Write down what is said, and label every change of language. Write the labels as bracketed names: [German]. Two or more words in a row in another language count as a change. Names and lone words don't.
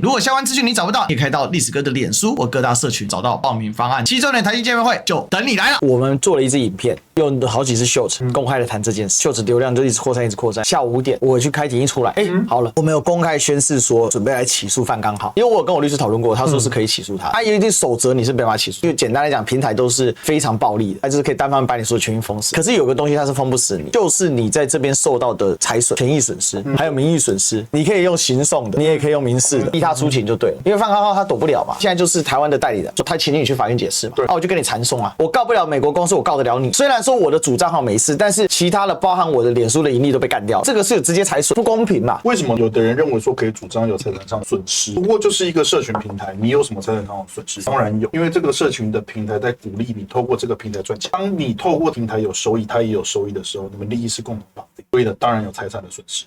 [Chinese] 如果相關資訊你找不到，也可以到歷史哥的臉書或各大社群找到報名方案。7周年台慶見面會就等你來了。我們做了一支影片，用好幾次秀詞公開的談這件事，秀詞流量就一直擴散，一直擴散。下午5點我去開庭一出來，好了，我們有公開宣誓說準備來起訴范剛浩，因為我有跟我律師討論過，他說是可以起訴他，他有一定守則你是没辦法起訴，因為簡單來講，平台都是非常暴力的，他就是可以單方面把你所有權益封死。可是有個東西它是封不死你，就是你在這邊受到的财损、权益损失，還有名譽损失，你可以用刑讼的，你也可以用民事的，逼他出庭就对了。因为范刚浩他躲不了嘛，现在就是台湾的代理人，就他请你去法院解釋嘛，我就跟你纏訟啊，我告不了美國公司，我告得了你。虽然說我的主賬號沒事，但是其他的包含我的臉書的盈利都被幹掉，這個是有直接財損，不公平嘛？為什麼有的人認為說可以主張有財產上的損失？不過就是一個社群平台，你有什麼財產上的損失？當然有，因為這個社群的平台在鼓勵你透過這個平台賺錢。當你透過平台有收益，它也有收益的時候，你們利益是共同綁定，所以呢，當然有財產的損失。